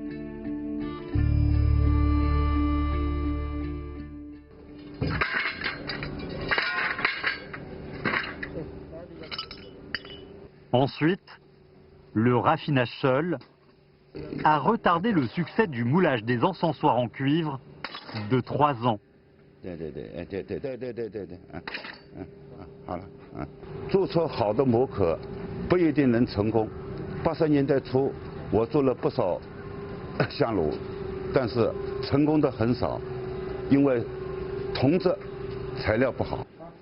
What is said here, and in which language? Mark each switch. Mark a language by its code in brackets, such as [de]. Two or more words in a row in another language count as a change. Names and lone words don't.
[fr] Ensuite, le raffinage seul a retardé le succès du moulage des encensoirs en cuivre de 3 ans. [zh] 注册好的模壳不一定能成功。80年代初，我做了不少香炉，但是成功的很少，因为铜质材料不好。